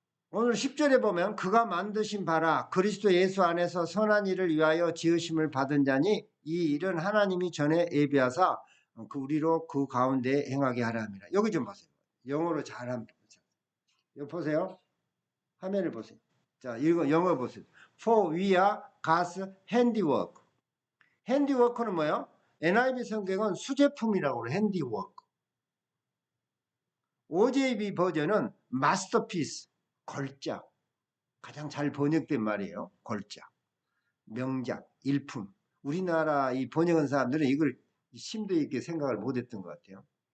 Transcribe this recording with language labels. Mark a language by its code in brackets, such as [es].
[ko] 오늘 10절에 보면 그가 만드신 바라 그리스도 예수 안에서 선한 일을 위하여 지으심을 받은 자니 이 일은 하나님이 전에 예비하사 우리로 그 가운데 행하게 하라 합니다. 여기 좀 보세요. 영어로 잘하면 여기 보세요. 화면을 보세요. 자, 이거 영어 보세요. [en] For we are God's handiwork. [ko] handiwork는 뭐예요? NIV 성경은 수제품이라고 그래요. handiwork. OJB 버전은 masterpiece, 걸작. 가장 잘 번역된 말이에요. 걸작. 명작, 일품. 우리나라 이 번역한 사람들은 이걸 심도 있게 생각을 못했던 것 같아요.